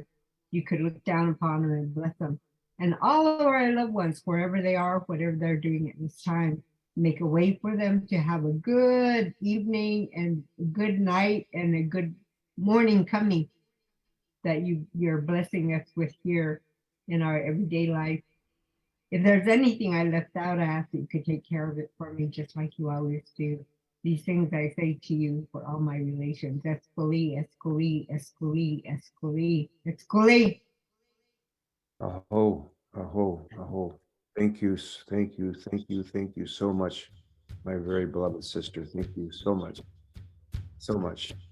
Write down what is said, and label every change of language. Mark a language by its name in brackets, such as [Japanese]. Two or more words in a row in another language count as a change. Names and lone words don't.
[English] You could look down upon them and bless them. And all of our loved ones, wherever they are, whatever they're doing at this time, make a way for them to have a good evening and a good night and a good morning coming that you're blessing us with here in our everyday life. If there's anything I left out, I ask that you could take care of it for me, just like you always do. These things I say to you for all my relations. Escoli, escoli, escoli, escoli, escoli. Aho, aho, aho. Thank you, thank you, thank you, thank you so much, my very beloved sister. Thank you so much, so much.